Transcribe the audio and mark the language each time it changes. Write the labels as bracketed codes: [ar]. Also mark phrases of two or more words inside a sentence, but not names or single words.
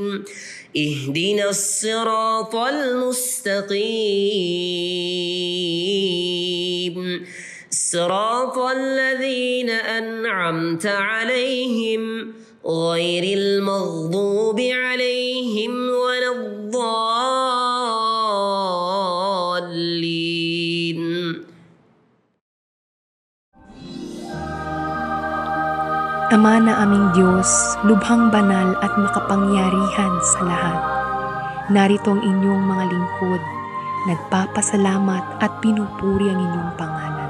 [ar] اهدنا الصراط المستقيم. صراط الذين أنعمت عليهم غير المغضوب عليهم ولا الضالين. [tl] Ama na aming Diyos, lubhang banal at makapangyarihan sa lahat. Narito ang inyong mga lingkod, nagpapasalamat at pinupuri ang inyong pangalan.